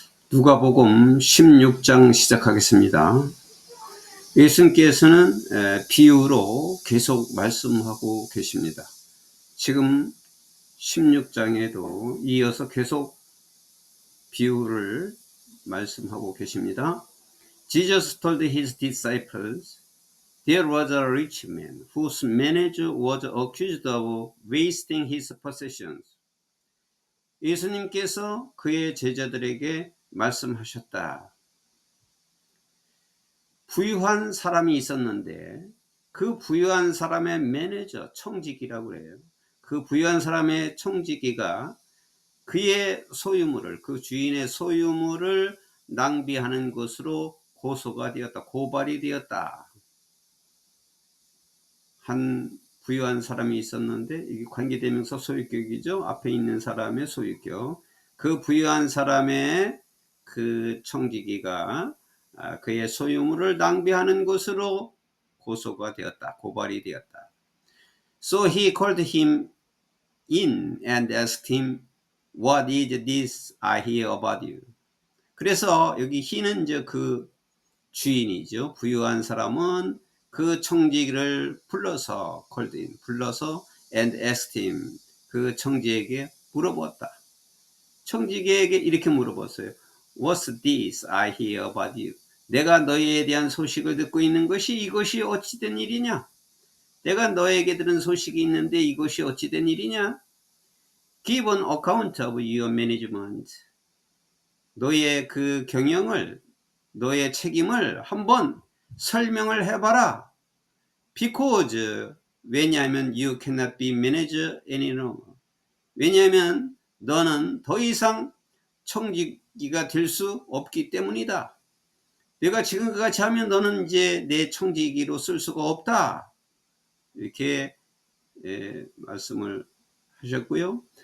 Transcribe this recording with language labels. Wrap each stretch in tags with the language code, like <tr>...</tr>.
<ko>누가복음 16장 시작하겠습니다. 예수님께서는 비유로 계속 말씀하고 계십니다. 지금 16장에도 이어서 계속 비유를 말씀하고 계십니다.</ko> <en>Jesus told his disciples, There was a rich man whose manager was accused of wasting his possessions.</en> <ko>예수님께서 그의 제자들에게 말씀하셨다. 부유한 사람이 있었는데 그 부유한 사람의 매니저, 청지기라고 해요. 그 부유한 사람의 청지기가 그의 소유물을, 그 주인의 소유물을 낭비하는 것으로 고소가 되었다. 고발이 되었다. 한 부유한 사람이 있었는데, 이게 관계대명사 소유격이죠. 앞에 있는 사람의 소유격. 그 부유한 사람의 그 청지기가 그의 소유물을 낭비하는 것으로 고소가 되었다. 고발이 되었다.</ko> <en>So he called him in and asked him, What is this I hear about you?</en> <ko>그래서 여기 he는 이제 그 주인이죠. 부유한 사람은 그 청지기를 불러서</ko> <en>called in,</en> <ko>불러서</ko> <en>and asked him,</en> <ko>그 청지에게 물어보았다. 청지기에게 이렇게 물어봤어요.</ko> <en>What's this I hear about you?</en> <ko>내가 너희에 대한 소식을 듣고 있는 것이 이것이 어찌된 일이냐? 내가 너에게 들은 소식이 있는데 이것이 어찌된 일이냐?</ko> <en>Give an account of your management.</en> <ko>너의 그 경영을, 너의 책임을 한번 설명을 해봐라.</ko> <en>Because,</en> <ko>왜냐하면</ko> <en>you cannot be manager any longer.</en> <ko>왜냐하면 너는 더 이상 청지기가 될 수 없기 때문이다. 내가 지금과 같이 하면 너는 이제 내 청지기로 쓸 수가 없다. 이렇게 말씀을 하셨고요.</ko>